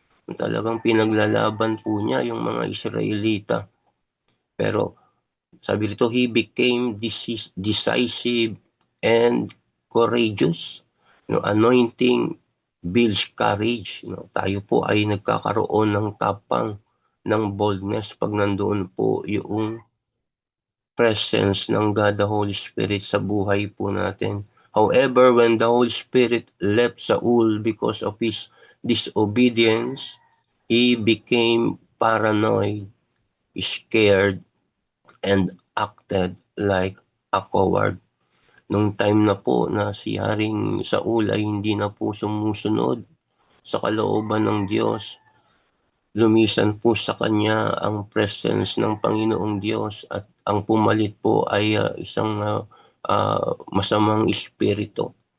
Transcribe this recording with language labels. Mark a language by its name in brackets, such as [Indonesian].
[Filipino] Talagang pinaglalaban po niya yung mga Israelita. Pero sabi dito, [English] he became decisive and courageous. Anointing builds courage. [Filipino] Tayo po ay nagkakaroon ng tapang, ng boldness pag nandoon po yung presence ng God the Holy Spirit sa buhay po natin. [English] However, when the Holy Spirit left Saul because of his disobedience, he became paranoid, scared, and acted like a coward. [Filipino] Nung time na po na si Haring Saul ay hindi na po sumusunod sa kalooban ng Diyos, lumisan po sa kanya ang presence ng Panginoong Diyos at ang pumalit po ay isang masamang espiritu.